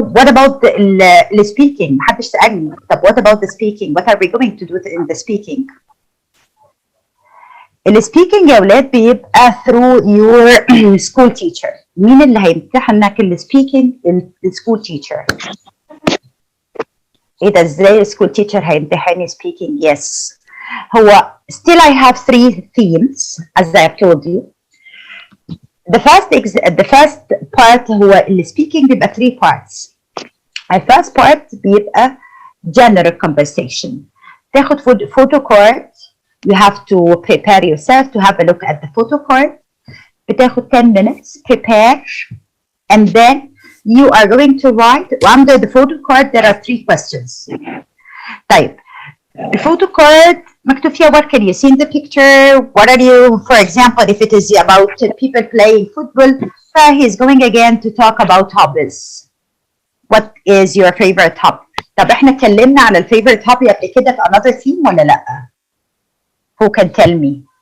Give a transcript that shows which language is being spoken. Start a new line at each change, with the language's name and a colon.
English: What about the speaking?
Arabic: محدش سألني. طب
English: what about the speaking? What are we going to do in the speaking?
Arabic: السبيكينج يا ولاد بيبقى
English: through your school teacher.
Arabic: مين اللي هيمتحنك السبيكينج؟ السكول تيتشر. ايه ده ازاي السكول تيتشر هيمتحني speaking؟
English: Yes. هو still I have 3 themes as I have told you. The first part
Arabic: هو السبيكينج بيبقى
English: 3 parts. The first part بيبقى general conversation.
Arabic: تاخد
English: photo card. You have to prepare yourself to have a look at the photo card. بتاخد 10 minutes, prepare, and then you are going to write under the photo card there are 3 questions. طيب the photo card
Arabic: مكتوب فيها
English: what can you see in the picture, what are you, for example if it is about people playing football, he's going again to talk about hobbies. What is your favorite hobby?
Arabic: طب احنا اتكلمنا على
English: favorite hobby
Arabic: قبل كده في
English: another theme
Arabic: ولا لا؟
English: Who can tell me?